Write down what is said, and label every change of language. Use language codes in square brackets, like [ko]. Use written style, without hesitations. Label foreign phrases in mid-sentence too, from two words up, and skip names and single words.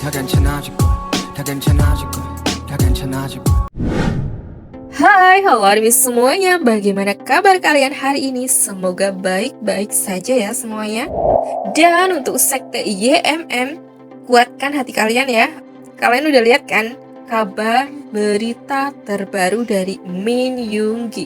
[ko] 다 괜찮아질 거야 다 괜찮아질 거야 다 괜찮아질 거야. [id] Hai, halo Armis semuanya. Bagaimana kabar kalian hari ini? Semoga baik-baik saja ya semuanya. Dan untuk sekte YMM, kuatkan hati kalian ya. Kalian udah lihat kan kabar berita terbaru dari Min Yoongi?